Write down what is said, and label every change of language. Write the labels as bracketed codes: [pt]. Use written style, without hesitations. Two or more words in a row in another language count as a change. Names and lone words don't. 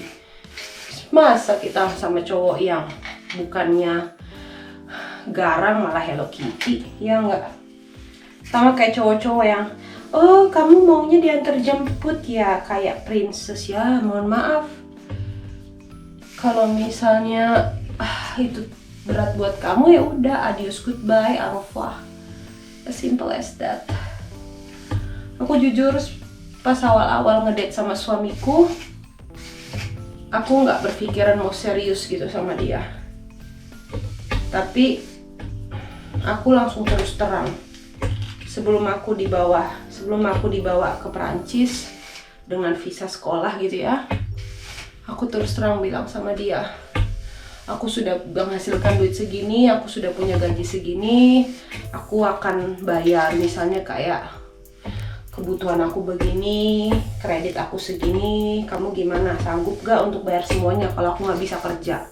[id] Masa kita sama cowok yang bukannya garang malah Hello Kitty, ya enggak? Sama kayak cowok-cowok yang, oh kamu maunya diantar jemput ya kayak princess, ya mohon maaf. Kalau misalnya itu berat buat kamu, ya udah, [es] adios, goodbye, [fr] au revoir. [en] As simple as that. [id] Aku jujur pas awal-awal ngedate sama suamiku, aku nggak berpikiran mau serius gitu sama dia. Tapi aku langsung terus terang. Sebelum aku dibawa ke Perancis dengan visa sekolah gitu ya, aku terus terang bilang sama dia, aku sudah menghasilkan duit segini, aku sudah punya gaji segini, aku akan bayar misalnya kayak kebutuhan aku begini, kredit aku segini, kamu gimana, sanggup gak untuk bayar semuanya kalau aku nggak bisa kerja?